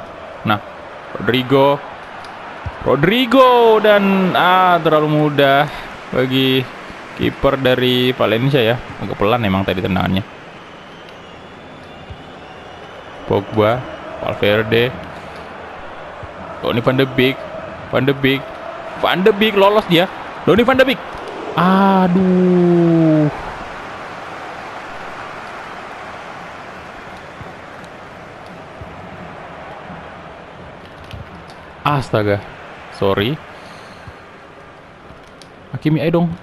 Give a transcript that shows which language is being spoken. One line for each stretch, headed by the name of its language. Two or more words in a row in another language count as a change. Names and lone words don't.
Indonesian: Nah, Rodrigo dan terlalu mudah bagi kiper dari Valencia ya. Agak pelan emang tadi tendangannya. Pogba, Valverde, Donny van de Beek lolos dia. Donny van de Beek. Aduh. Astaga. Sorry. Hakimi, ayo dong.